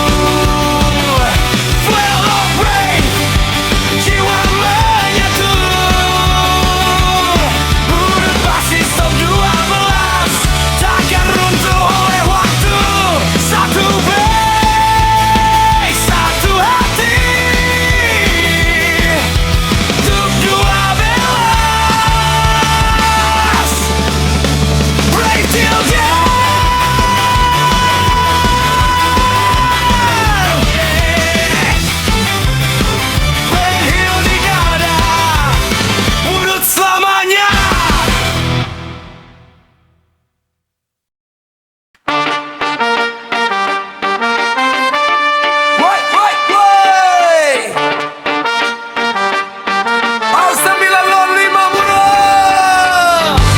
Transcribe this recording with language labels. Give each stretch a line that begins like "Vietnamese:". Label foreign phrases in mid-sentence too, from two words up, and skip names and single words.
English: 12 of Bass,
Indonesian: jiwa menyatu. Budut basis top 12 takkan runtuh oleh waktu. Satu bass, satu hati.
English: Top 12, break till down.
Indonesian: Ben Hill di dada, Budut selamanya. Woi, woi, woi. Aus 905 Budut.